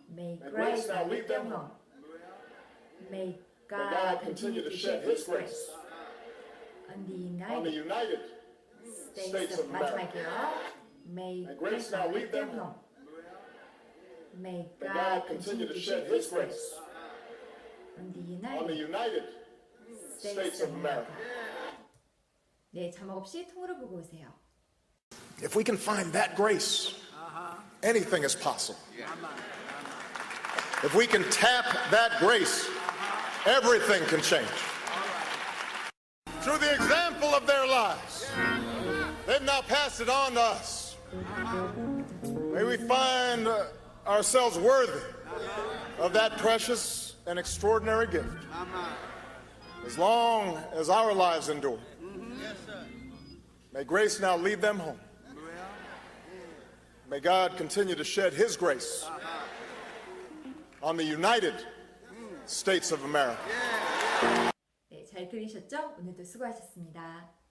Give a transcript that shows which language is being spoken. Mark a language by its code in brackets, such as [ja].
[en] May grace now lead them home. May God continue to shed His grace on the United States of America. May grace now lead them home. May God continue to shed His grace on the United States of America. [ko] 네, 자막 없이 통으로 보고 오세요. [en] If we can find that grace, anything is possible. If we can tap that grace, everything can change. Through the example of their lives, let not pass it on to us. May we find ourselves worthy of that precious and extraordinary gift. As long as our lives endure. May grace now lead them home. May God continue to shed His grace on the United States of America. [ko] 네, 잘 들으셨죠? 오늘도 수고하셨습니다.